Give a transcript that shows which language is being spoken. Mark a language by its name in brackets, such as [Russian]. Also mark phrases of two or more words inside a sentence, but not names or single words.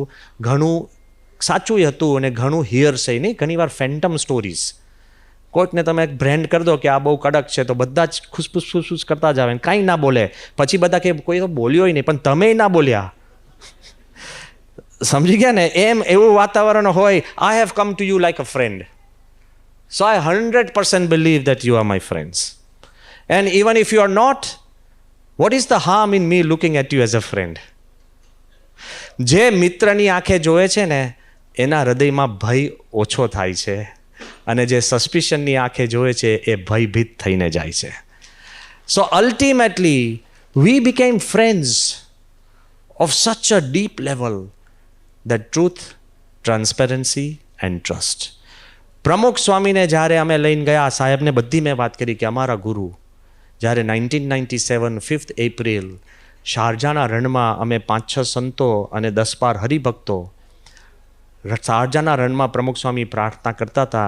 [Gujarati] ઘણું સાચું હતું અને ઘણું હિયરસે નહીં, ઘણીવાર [English] phantom stories. [Gujarati] કોઈકને તમે એક બ્રેન્ડ કરી દો કે આ બહુ કડક છે તો બધા જ ખુશફુસ કરતા જ આવે, કાંઈ ના બોલે. પછી બધા કે કોઈ તો બોલ્યો નહીં, પણ તમે ના બોલ્યા. સમજી ગયા ને? એવું વાતાવરણ હોય. [English] I have come to you like a friend. So I 100% believe that you are my friends. And even if you are not, what is the harm in me looking at you as a friend? [Gujarati] જે મિત્રની આંખે જોવે છે ને એના હૃદયમાં ભય ઓછો થાય છે, અને જે સસ્પિશનની આંખે જોવે છે એ ભયભીત થઈને જાય છે. [English] So ultimately we became friends of such a deep level that truth, transparency and trust. [Gujarati] પ્રમુખ સ્વામીને જ્યારે અમે લઈને ગયા, સાહેબને બધી મેં વાત કરી કે અમારા ગુરુ જ્યારે 1997 5th એપ્રિલ શારજાના રણમાં અમે 5-6 સંતો અને 10-12 હરિભક્તો શારજાના રણમાં પ્રમુખ સ્વામી પ્રાર્થના કરતા હતા.